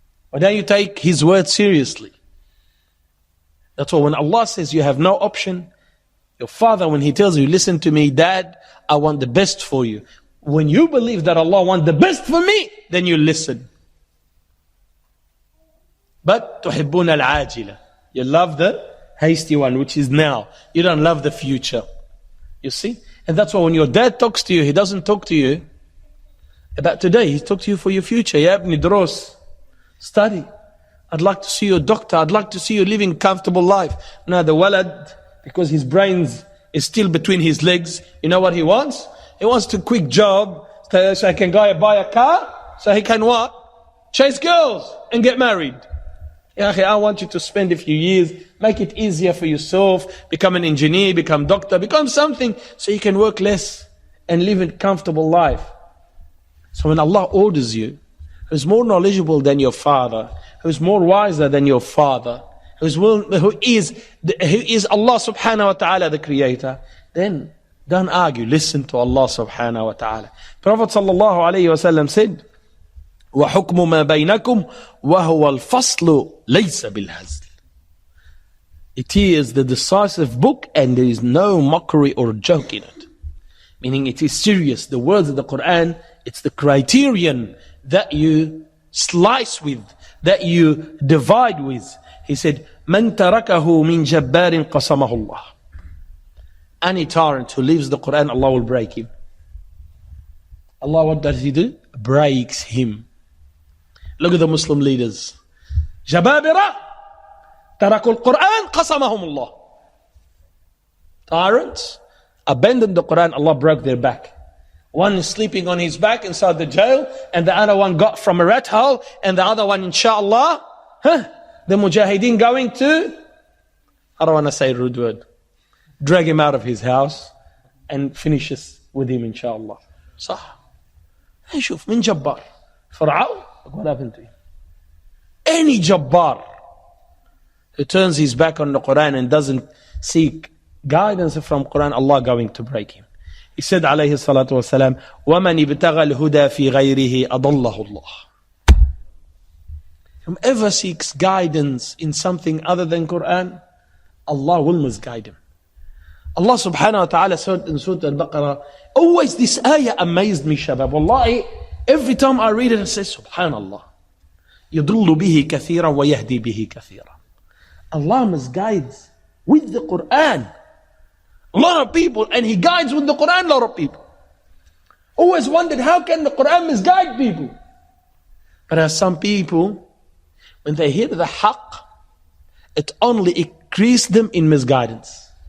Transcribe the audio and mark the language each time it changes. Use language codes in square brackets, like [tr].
[en] Why don't you take his word seriously? That's why when Allah says you have no option, your father, when he tells you, listen to me, Dad, I want the best for you. When you believe that Allah wants the best for me, then you listen. But [ar] تحبون العاجلة. [en] You love the hasty one, which is now. You don't love the future. You see? And that's why when your dad talks to you, he doesn't talk to you about today. He talks to you for your future. Ya ibn Dros, study. I'd like to see you a doctor. I'd like to see you living a comfortable life. Now the walad, because his brains is still between his legs, you know what he wants? He wants a quick job so he can go buy a car, so he can what? Chase girls and get married. I want you to spend a few years, make it easier for yourself, become an engineer, become doctor, become something so you can work less and live a comfortable life. So when Allah orders you, who's more knowledgeable than your father, who's more wiser than your father, who is Allah subhanahu wa ta'ala the creator, then don't argue, listen to Allah subhanahu wa ta'ala. Prophet sallallahu alayhi wa sallam said, [ar] وَحُكْمُ مَا بَيْنَكُمْ وَهُوَ الْفَصْلُ لَيْسَ بِالْهَزْلِ. [en] It is the decisive book and there is no mockery or joke in it. Meaning it is serious. The words of the Quran, it's the criterion that you slice with, that you divide with. He said, [ar] مَنْ تَرَكَهُ مِنْ جَبَّارٍ قَسَمَهُ اللَّهِ. [en] Any tyrant who leaves the Quran, Allah will break him. Allah, what does He do? Breaks him. Look at the Muslim leaders. [ar] Jababira, tarakul Quran, qasamahumullah. [en] Tyrants abandoned the Quran, Allah broke their back. One is sleeping on his back inside the jail, and the other one got from a rat hole, and the other one, inshallah, the mujahideen going to, I don't want to say a rude word, drag him out of his house and finishes with him, inshallah. [ar] صح. شوف من جبار فرعون, [en] look what happened to him. Any jabbar who turns his back on the Quran and doesn't seek guidance from Quran, Allah going to break him. He said [ar] عليه الصلاة والسلام وَمَنِ ابْتَغَى الْهُدَى فِي غَيْرِهِ أَضَلَّهُ اللَّهُ. [en] Whoever seeks guidance in something other than Quran, Allah will misguide him. Allah subhanahu wa ta'ala said in Surah Al-Baqarah, always this ayah amazed me, shabab. Wallahi, every time I read it, I say, Subhanallah. [ar] يَضُلُّ بِهِ كَثِيرًا وَيَهْدِي بِهِ كَثِيرًا. [en] Allah misguides with the Quran a lot of people, and He guides with the Quran a lot of people. Always wondered, how can the Quran misguide people? But as some people, when they hear the haqq, it only increases them in misguidance.